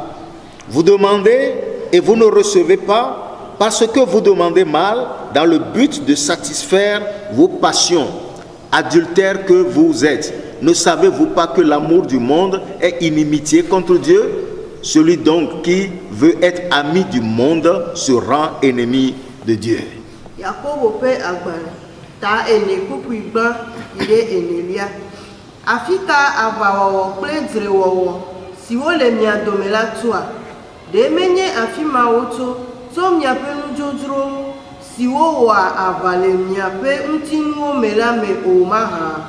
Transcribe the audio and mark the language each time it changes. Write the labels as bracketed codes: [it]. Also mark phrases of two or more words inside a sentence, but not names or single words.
[fr] Vous demandez et vous ne recevez pas parce que vous demandez mal dans le but de satisfaire vos passions. Adultères que vous êtes, ne savez-vous pas que l'amour du monde est inimitié contre Dieu? Celui donc qui veut être ami du monde se rend ennemi de Dieu. [ee] Yakobo ƒe agbalẽ ta ene kpukpui gbã yi ɖe enelia. Afi ka aʋawɔwɔ kple dzrewɔwɔ siwo le mia dome la toa? Ɖe menye afi ma wotso miaƒe nudzodzrowo siwo wɔa aʋa le miaƒe ŋutinuwo me la me o mahã?